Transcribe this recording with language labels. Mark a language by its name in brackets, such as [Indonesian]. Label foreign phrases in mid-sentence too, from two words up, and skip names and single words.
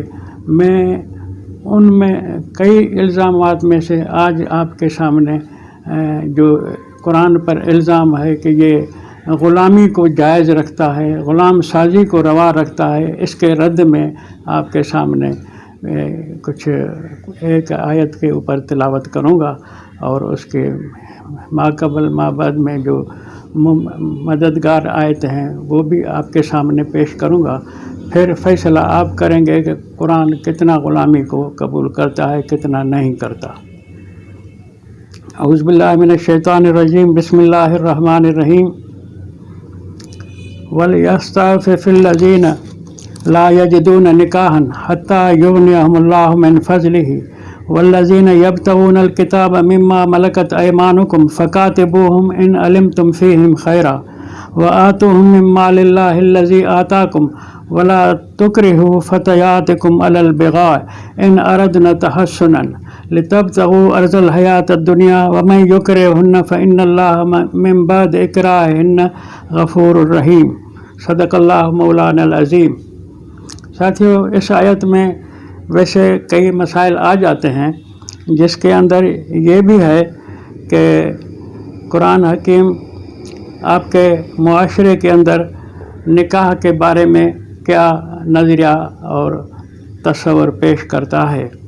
[Urdu] میں ان میں کئی الزامات میں سے آج آپ کے سامنے جو قرآن پر الزام ہے کہ یہ غلامی کو جائز رکھتا ہے، غلام سازی کو روا رکھتا ہے، اس کے رد میں آپ کے سامنے کچھ ایک آیت کے اوپر تلاوت کروں گا اور اس کے ماقبل مابعد میں جو مددگار آیت ہیں وہ بھی آپ کے سامنے پیش کروں گا. پھر فیصلہ آپ کریں گے کہ قرآن کتنا غلامی کو قبول کرتا ہے، کتنا نہیں کرتا. [Arabic] أعوذ بالله من الشيطان الرجيم، بسم الله الرحمن الرحيم. وليستعفف الذين لا يجدون نكاحا حتى يغنيهم الله من فضله والذين يبتغون الكتاب مما ملكت أيمانكم فكاتبوهم إن علمتم فيهم خيرا وآتوهم من مال الله الذي آتاكم ولا تكرهوا فتياتكم على البغاء إن أردن تحصنا لتبتغوا عرض الحياة الدنيا ومن يكرههن فإن الله من بعد إكراههن غفور رحيم. صدق الله مولانا العظيم. [Urdu] ساتھیو، اس آیت میں ویسے کئی مسائل آ جاتے ہیں جس کے اندر یہ بھی ہے کہ قرآن حکیم آپ کے معاشرے کے اندر نکاح کے بارے میں کیا نظریہ اور تصور پیش کرتا ہے.